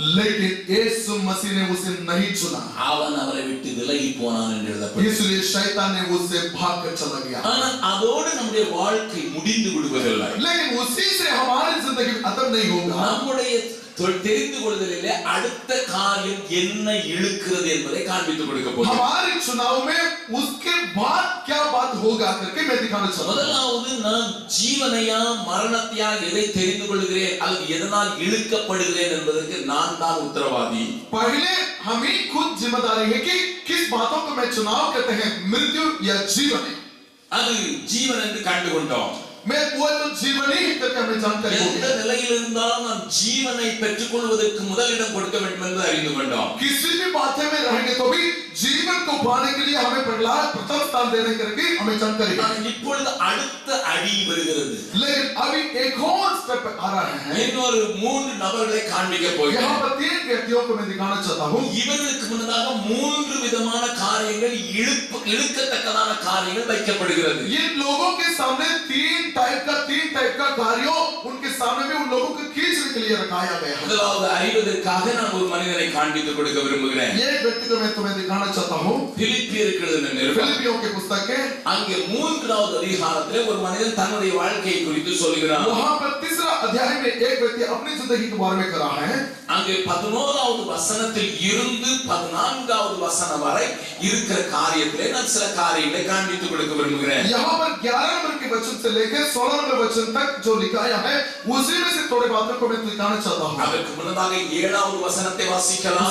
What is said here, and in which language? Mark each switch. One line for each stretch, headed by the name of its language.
Hindi: लेकिन यीशु मसीह ने उसे नहीं चुना।
Tamil: அவன் அவரை விட்டு விலகி போனான் என்று எழுதப்பட்டிருக்கிறது.
Hindi: इसलिए शैतान ने उससे भागकर चला गया।
Tamil: ஆனால் அதோடு நம்முடைய வாழ்க்கை முடிந்து விடுவதில்லை.
Hindi: लेकिन उसी से हमारी जिंदगी खत्म नहीं होगा।
Tamil: நம்முடைய தெரிந்து கொள்வதிலே அடுத்த காரியம் என்ன இழுக்கிறது என்பதை காண்பித்துக் கொடுக்க போகிறேன்.
Hindi: हमारे चुनाव में उसके बाद क्या बात होगा करके मैं दिखाना चाहता हूं।
Tamil: முதலாவது நான் ஜீவனையா மரணத்தையா எதை தெரிந்து கொள்கிறேன் அல்லது எதனால் இழுக்கப்படுகிறேன் என்பதற்கு நான் தான் உத்தரவாதி.
Hindi: पहले हम ही खुद जिम्मेदारी है कि किस बातों को मैं चुनाव करते हैं मृत्यु या जीवन।
Tamil: அது ஜீவன் என்று கண்டு கொண்டோம்.
Hindi: मैं वो तो जीवन ही करके हमें जानकारी होगी।
Tamil: எந்த நிலையில் இருந்தாலும் நாம் ஜீவனை பெற்றுக்கொள்வதற்கு முதலிடம் கொடுக்க வேண்டும் என்று அறிந்து கொண்டோம்.
Hindi: किसी भी बातें में रहेंगे तो भी जीवन को पाने के लिए हमें प्रथम स्थान देने करके हमें जानकारी है।
Tamil: இப்பொழுது அடுத்த அடி வருகிறது.
Hindi: लेकिन अभी एक और स्टेप आ रहा है।
Tamil: இன்னொரு 3 நபர்களை காண்பிக்க போகிறேன்.
Hindi: यहाँ पर 3 व्यक्तियों को मैं दिखाना चाहता हूँ।
Tamil: இவர்களுக்கு முன்னதாக 3 விதமான காரியங்கள் இழுக்கத்தக்கதான காரியங்கள் வைக்கப்படுகிறது.
Hindi: इन लोगों के सामने 3 टाइप का कार्यों उनके सामने में उन लोगों को खींचने के लिए रखाया गया है।
Tamil: முதலாவது அறிவதற்காக நான் ஒரு மனிதனை காண்பித்து கொடுக்க விரும்புகிறேன்.
Hindi: ये व्यक्ति को मैं तुम्हें दिखाना चाहता हूँ।
Tamil: பிலிப்பியருக்கு எழுதின நிருபம்
Hindi: फिलिपियों की पुस्तक है
Tamil: அங்கே 3வது அதிகாரத்திலே ஒரு மனிதன் தன்னுடைய வாழ்க்கையை குறித்து சொல்கிறான்.
Hindi: वहां पर 3रा अध्याय में एक व्यक्ति अपनी जिंदगी के बारे में कर रहा है।
Tamil: அங்கே 11வது வசனத்தில் இருந்து 14வது வசனம் வரை இருக்கிற காரியத்திலே நான் சில காரியங்களை காண்பித்து கொடுக்க விரும்புகிறேன்.
Hindi: यहाँ पर 11 नंबर के वचन से लेकर 16 नंबर वचन तक जो लिखाया है उसी में से थोड़े बातों को मैं दिखाना चाहता हूँ।
Tamil: அதற்கு முன்னதாக 7வது வசனத்தை வாசிக்கலாம்.